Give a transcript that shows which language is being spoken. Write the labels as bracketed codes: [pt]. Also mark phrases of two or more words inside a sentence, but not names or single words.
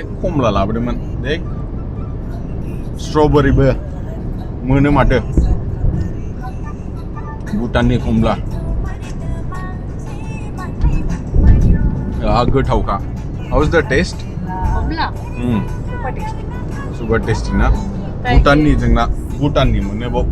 [brx] खमला लाबोदोंमोन दे स्ट्रबेरिबो मोनो माथो भुटाननि खमला गोथावखा। [en] How is the taste? Komla. Super tasty. super tasty ना? [brx] भूटाननि जोंना भूटाननि मोनो बाव।